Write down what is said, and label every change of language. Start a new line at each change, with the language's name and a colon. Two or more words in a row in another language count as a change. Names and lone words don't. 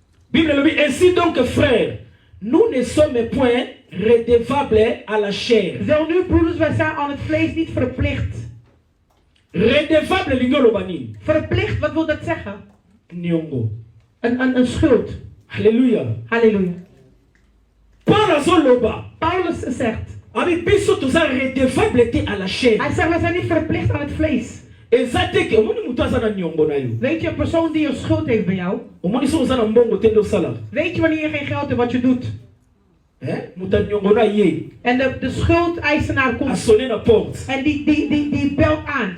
French: Bible le dit, ainsi donc frères, nous ne sommes point redevables à la chair.
Dutch: Zo nu, broeders, wij zijn aan het vlees niet verplicht.
Lingala: Redevable lingolo bani.
Dutch: Verplicht, wat wil dat zeggen?
Lingala: Nyongo.
Dutch: Een schuld. Halleluja. Halleluja. Paulus zegt.
French: Avec biso tout ça redevable à la chair.
Dutch: Hij zegt, we zijn niet verplicht aan het vlees. Weet je, een persoon die een schuld heeft bij jou? Weet je wanneer je geen geld hebt wat je doet? En de schuldeisenaar komt. En die belt aan.